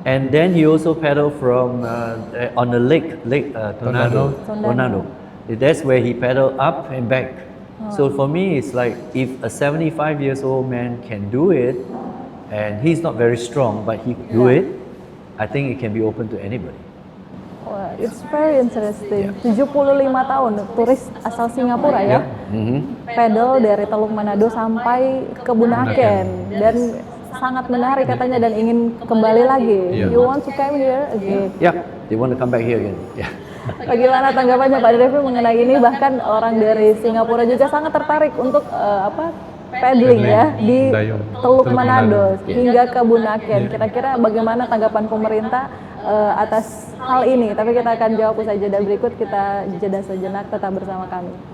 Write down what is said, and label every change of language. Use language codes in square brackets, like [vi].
[en] And then he also paddled from on the lake Tornado. Tornado. That's where he paddled up and back. So for me, it's like if a 75 years old man can do it, and he's not very strong, but he do it, I think it can be open to anybody. Wah, it's very interesting. [id] 75 tahun turis asal Singapura ya. Pedal dari Teluk Manado sampai ke Bunaken dan sangat menarik katanya dan ingin kembali lagi. [en] You want to come here again? Yeah, they want to come back here again. Yeah. [id] Bagaimana tanggapannya Pak Devi mengenai ini? Bahkan orang dari Singapura juga sangat tertarik untuk paddling ya di Teluk Manado hingga ke Bunaken. Kira-kira bagaimana tanggapan pemerintah atas hal ini? Tapi kita akan jawab usai jeda berikut. Kita jeda sejenak, tetap bersama kami.